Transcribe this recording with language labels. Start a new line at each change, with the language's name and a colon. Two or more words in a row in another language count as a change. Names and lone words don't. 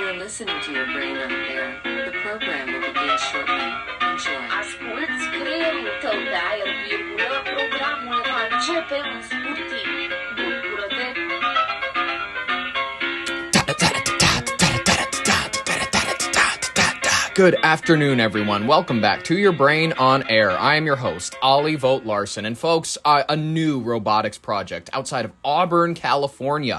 English: listening to your brain on air. The program will begin shortly. Enjoy.
Romanian: Asculți creierul tău de aer, programul va începe în scurt timp. Bucură-te!
English: Good afternoon, everyone. Welcome back to Your Brain on Air. I am your host, Ollie Vogt Larson. And folks, a new robotics project outside of Auburn, California.